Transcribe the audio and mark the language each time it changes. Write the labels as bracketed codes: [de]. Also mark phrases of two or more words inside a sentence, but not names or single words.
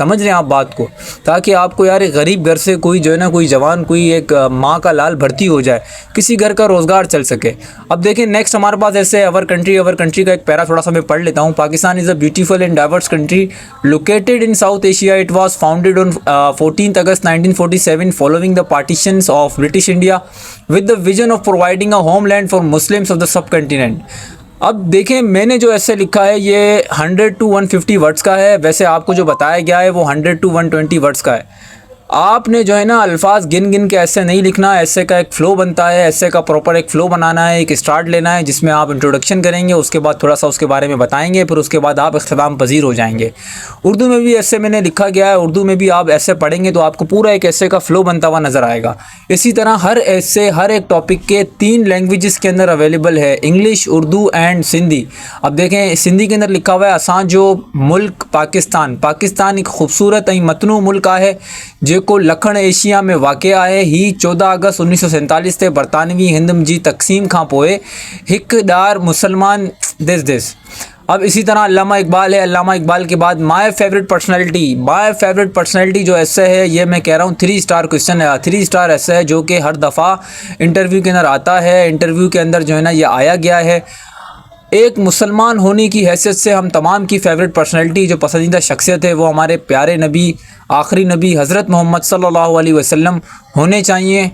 [ur] سمجھ رہے ہیں آپ بات کو، تاکہ آپ کو یار ایک غریب گھر سے کوئی جو ہے نا کوئی جوان، کوئی ایک ماں کا لال بھرتی ہو جائے، کسی گھر کا روزگار چل سکے. اب دیکھیں نیکسٹ ہمارے پاس ایسے [en] our country [ur] کا ایک پیرا تھوڑا سا میں پڑھ لیتا ہوں. [en] Pakistan is a beautiful and diverse country located in South Asia. It was founded on 14 August 1947 following the partitions of British India with the vision of providing a homeland for Muslims of the subcontinent. [ur] اب دیکھیں میں نے جو ایسے لکھا ہے یہ [en] 100 to 150 words [ur] کا ہے. ویسے آپ کو جو بتایا گیا ہے وہ [en] 100 to 120 words [ur] کا ہے. آپ نے جو ہے نا الفاظ گن گن کے ایسے نہیں لکھنا. ایسے کا ایک فلو بنتا ہے، ایسے کا پراپر ایک فلو بنانا ہے، ایک اسٹارٹ لینا ہے جس میں آپ انٹروڈکشن کریں گے، اس کے بعد تھوڑا سا اس کے بارے میں بتائیں گے، پھر اس کے بعد آپ اختتام پذیر ہو جائیں گے. اردو میں بھی ایسے میں نے لکھا گیا ہے، اردو میں بھی آپ ایسے پڑھیں گے تو آپ کو پورا ایک ایسے کا فلو بنتا ہوا نظر آئے گا. اسی طرح ہر ایسے ہر ایک ٹاپک کے 3 لینگویجز کے اندر اویلیبل ہے، انگلش، اردو اینڈ سندھی. اب دیکھیں سندھی کے اندر لکھا ہوا ہے [sd] असांजो मुल्क [ur] पाकिस्तान। [sd] पाकिस्तान एक खूबसूरत ऐं मतनू मुल्क है जेको लखण एशिया में वाक़ आहे। ही 14 अगस्त 1947 ते बरतानवी हिंद जी तक़सीम खां पोइ हिक ॾार मुसलमान देश। [ur] اب اسی طرح علامہ اقبال ہے۔ علامہ اقبال کے بعد [en] my favorite personality [ur] جو ایسے ہے یہ میں کہہ رہا ہوں [en] 3 star question [ur] ہے، 3 اسٹار ایسے ہے جو کہ ہر دفعہ انٹرویو کے اندر آتا ہے. انٹرویو کے اندر جو ہے نا یہ آیا گیا ہے۔ ایک مسلمان ہونے کی حیثیت سے ہم تمام کی [en] favorite personality [ur] جو پسندیدہ شخصیت ہے وہ ہمارے پیارے نبی، آخری نبی حضرت محمد [ar] صلى الله عليه وسلم [ur] ہونے چاہیے.